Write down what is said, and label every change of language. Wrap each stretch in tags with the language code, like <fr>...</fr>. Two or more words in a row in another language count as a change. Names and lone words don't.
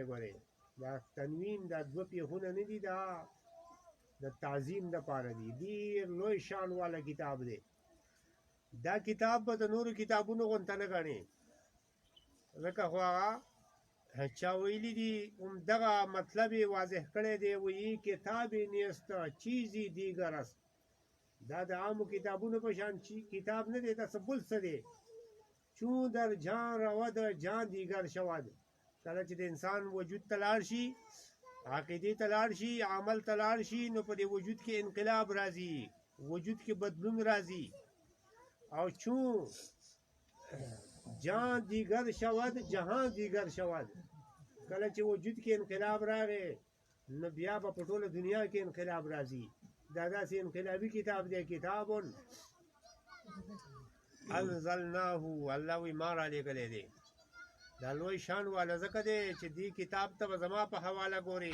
<ps>ګورئ دا تنوین دا دوه پیښونه نه دي، دا د تعظیم دپاره دي. ډېر لوی شان والا کتاب دی. دا کتاب به د نورو کتابونو غونته نه ګڼې ځکه خو هغه چا ویلي دي همدغه مطلب یې واضح کړی دی.</ps> <fa>وایي کتاب نیست چیزی دیگر است.</fa> <ps>دا د عامو کتابونو په شان کتاب نه دی. دا څه بل څه دی.</ps> <fa>چون در جان رود جان دیگر شود.</fa> <ps>کله چې د انسان وجود ته لاړ شي عقیدې ته لاړ شي عمل ته لاړ شي نو په دې وجود کې انقلاب راځي وجود کې بدلون راځي.</ps> <fa>او چون جان دیگر شود جهان دیگر شود.</fa> <ps>کله چې وجود کې انقلاب راغی نو بیا به په ټوله دنیا کې انقلاب راځي. دا داسې انقلابي کتاب دی.</ps> <ar>کتاب انزلناه</ar> <ps>الله وی ما را لېږلی دی. دا لوی شان والا ځکه دی چې دې کتاب ته به زما په حواله ګورې.</ps>